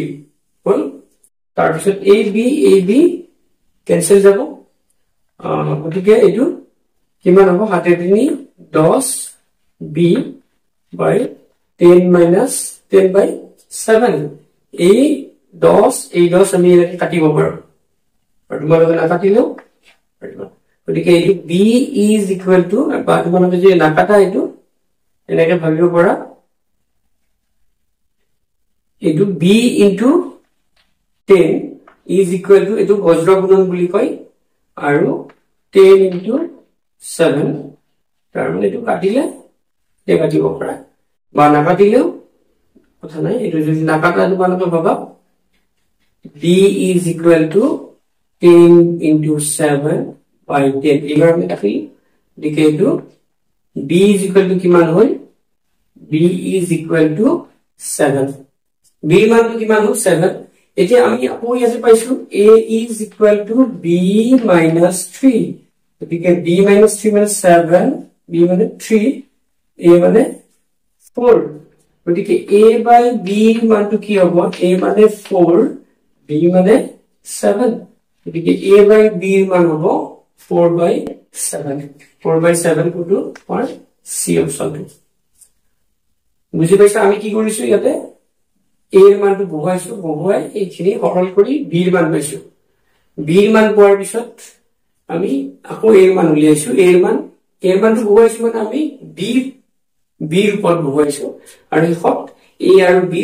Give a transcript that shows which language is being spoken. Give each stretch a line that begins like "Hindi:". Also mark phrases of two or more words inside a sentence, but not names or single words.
Assamese: হল তাৰ পিছত ab কেনসেল যাব গতিকে এটো কিমান হ'ব 7 10
English: b by 10
Assamese: - 10 by 7 এই 10 আমি এটাকে কাটিব পাৰো আৰু তোমালোকে না কাটিলেও গতিকে এই
English: b is equal to
Assamese: বা তোমালোকে যে না কাটা এটো এনেকে ভাবিব পাৰা এটো
English: b into 10 is equal to
Assamese: এটো বজ্ৰ গুণন বুলি কয় আৰু
English: 10 into 7
Assamese: তাৰ মানে এটো কাটিলে এ কাটিব পাৰা বা না কাটিলেও কথা নাই এটো যদি নাকাটা তোমালোকে ভাবা
English: b is equal to 10 into 7 by 10
Assamese: এবাৰ আমি কাটি লিখে এটো
English: b is equal to
Assamese: কিমান হয়
English: b is equal to 7
Assamese: b মানটো কিমান হয় 7 এতিয়া আমি আকৌ ইয়াতে পাইছো
English: a is equal to b minus 3
Assamese: গতিকে
English: b minus 3
Assamese: মানে 7 b মানে 3 a মানে 4 গতিকে
English: a by b
Assamese: মানটো কি হ'ব a মানে 4 b মানে 7 গতিকে
English: a by b
Assamese: মান হ'ব
English: 4 by 7 4 by 7
Assamese: কোটো or c অপচন বুজি পাইছা আমি কি কৰিছো ইয়াতে a এর মানটো বহুৱাইছো বহুৱাই এইখিনি সৰল কৰি b এর মান পাইছো b এর মান পোৱাৰ পিছত আমি আকৌ a এর মান উলিয়াইছো a এর মানটো বহুৱাইছো মানে আমি b এর উপর বহুৱাইছো আৰু হট a আৰু b